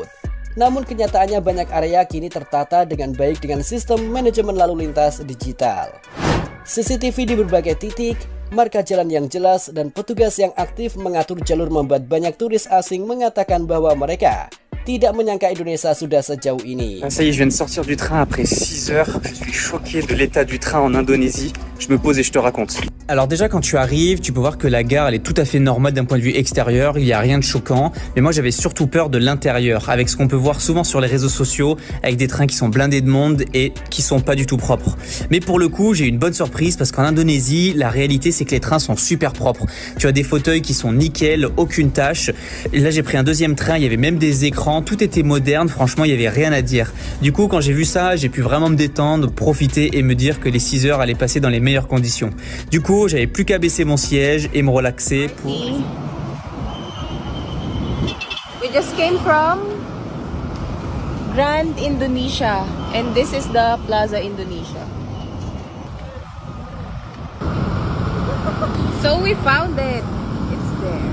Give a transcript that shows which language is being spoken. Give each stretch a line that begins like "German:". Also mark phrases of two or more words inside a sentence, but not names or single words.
Indonesian: Namun kenyataannya banyak area kini tertata dengan baik dengan sistem manajemen lalu lintas digital. CCTV di berbagai titik, marka jalan yang jelas, dan petugas yang aktif mengatur jalur membuat banyak turis asing mengatakan bahwa mereka tidak menyangka Indonesia sudah sejauh ini.
French: Ça y est, je viens de sortir du train après 6 heures. Je suis choqué de l'état du train en Indonésie. Je me pose et je te raconte. Alors déjà quand tu arrives, tu peux voir que la gare elle est tout à fait normale d'un point de vue extérieur, il n'y a rien de choquant, mais moi j'avais surtout peur de l'intérieur, avec ce qu'on peut voir souvent sur les réseaux sociaux, avec des trains qui sont blindés de monde et qui sont pas du tout propres. Mais pour le coup, j'ai eu une bonne surprise parce qu'en Indonésie, la réalité c'est que les trains sont super propres. Tu as des fauteuils qui sont nickel, aucune tâche. Et là j'ai pris un deuxième train, il y avait même des écrans, tout était moderne, franchement il y avait rien à dire. Du coup quand j'ai vu ça, j'ai pu vraiment me détendre, profiter et me dire que les 6 heures allaient passer dans les meilleures conditions. Du coup, j'avais plus qu'à baisser mon siège et me relaxer pour...
English: We just came from Grand Indonesia and this is the Plaza Indonesia. So we found it. It's there.